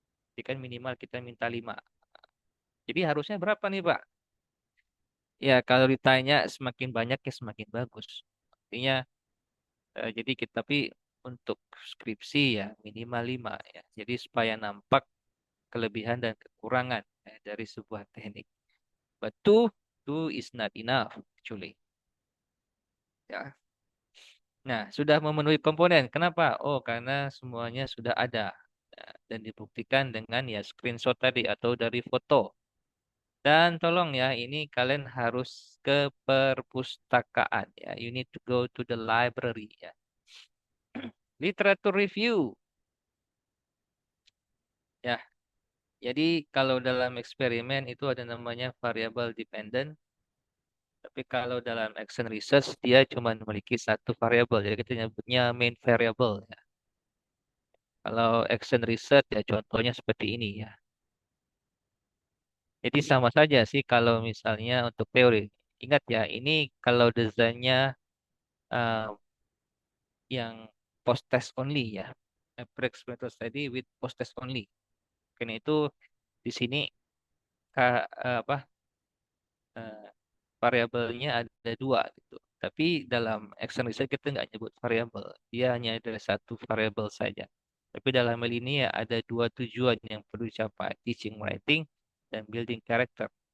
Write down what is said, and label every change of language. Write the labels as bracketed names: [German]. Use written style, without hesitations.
[Indonesian] Jadi kan minimal kita minta 5. Jadi harusnya berapa nih Pak? Ya kalau ditanya semakin banyak ya semakin bagus. Artinya jadi kita tapi untuk skripsi ya minimal 5 ya. Jadi supaya nampak kelebihan dan kekurangan dari sebuah teknik. [English] But two is not enough actually. [Indonesian] Ya. Nah, sudah memenuhi komponen. Kenapa? Oh, karena semuanya sudah ada. Dan dibuktikan dengan ya screenshot tadi atau dari foto. Dan tolong ya, ini kalian harus ke perpustakaan ya. [English] You need to go to the library ya. Literature review. [Indonesian] Ya, jadi kalau dalam eksperimen itu ada namanya variable dependent Tapi kalau dalam action research dia cuma memiliki satu variabel, jadi kita nyebutnya main variable ya. Kalau action research ya contohnya seperti ini ya. Jadi sama saja sih kalau misalnya untuk teori. Ingat ya, ini kalau desainnya eh, yang post test only ya. [English] Pre-experimental study with post test only. [Indonesian] Karena itu di sini apa eh, variabelnya ada dua gitu. Tapi dalam action research kita nggak nyebut variabel. Dia hanya ada satu variabel saja. Tapi dalam hal ini ya ada dua tujuan yang perlu dicapai, teaching writing dan building character.